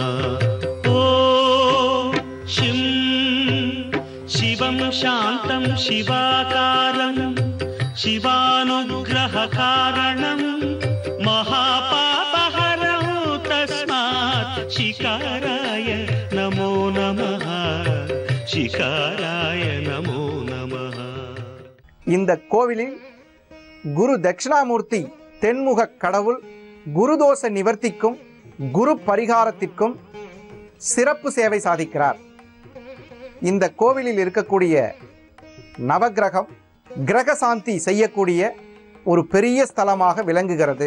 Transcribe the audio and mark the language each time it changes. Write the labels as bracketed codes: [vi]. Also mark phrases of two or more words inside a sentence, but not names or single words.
[sa] ॐ शिवं शान्तं शिवाकारं शिवानुग्रहकारणं महापापहरं तस्मात् शिकाराय नमो नमः. शिकाराय नमो नमः. [ta] இந்த கோவிலில் குரு தட்சிணாமூர்த்தி தென்முக கடவுள் குருதோஷ நிவர்த்திக்கும் குரு பரிகாரத்திற்கும் சிறப்பு சேவை சாதிக்கிறார். இந்த கோவிலில் இருக்கக்கூடிய நவக்கிரகம் கிரகசாந்தி செய்யக்கூடிய ஒரு பெரிய ஸ்தலமாக விளங்குகிறது.